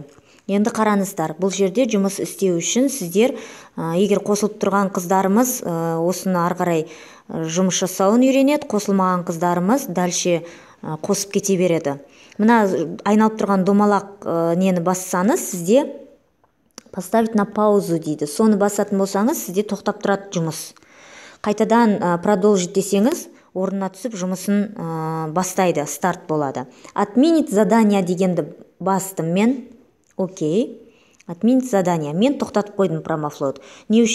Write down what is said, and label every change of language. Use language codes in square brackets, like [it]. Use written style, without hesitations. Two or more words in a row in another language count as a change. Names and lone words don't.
[kk] Енді қараңыздар, бұл жерде жұмыс істеу үшін сіздер, егер қосылып тұрған қыздарымыз осыны ары қарай жұмыс жасауын үйренеді, қосылмаған қыздарымыз дальше қосып кете береді. Мына айналып тұрған домалақ нені бассаңыз, сізде [ru] поставить на паузу [kk] дейді. Соны басатын болсаңыз, сізде тоқтап тұрады жұмыс. Қайтадан продолжить десеңіз, орнына түсіп жұмысын бастайды, старт болады. [ru] Отменить задание [kk] дегенді бастым мен. Окей. [ru] Отменить задание. [kk] Мен тоқтатып қойдым PromoFlow-ды. Не үшін?